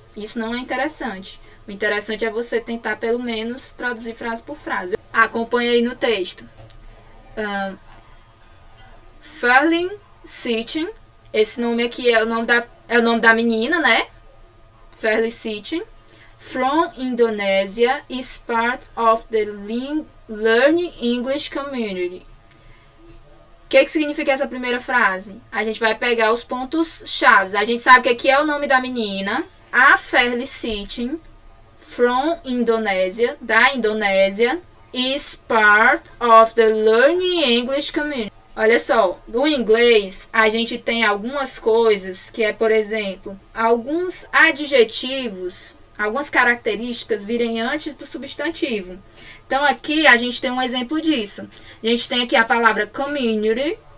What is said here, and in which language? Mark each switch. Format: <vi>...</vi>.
<pt>Isso não é interessante. O interessante é você tentar pelo menos traduzir frase por frase. Acompanhe aí no texto. Felicity. Esse nome aqui é o nome da menina, né? Felicity.</pt> <en>From Indonesia is part of the Learning English Community.</en> <pt>O que significa essa primeira frase? A gente vai pegar os pontos chaves. A gente sabe que aqui é o nome da menina.</pt> <en>A Felicity, from Indonesia,</en> <pt>da Indonésia,</pt> <en>is part of the Learning English Community.</en> <pt>Olha só, no inglês a gente tem algumas coisas que é, por exemplo, alguns adjetivos, algumas características virem antes do substantivo. Então aqui a gente tem um exemplo disso. A gente tem aqui a palavra community.</pt>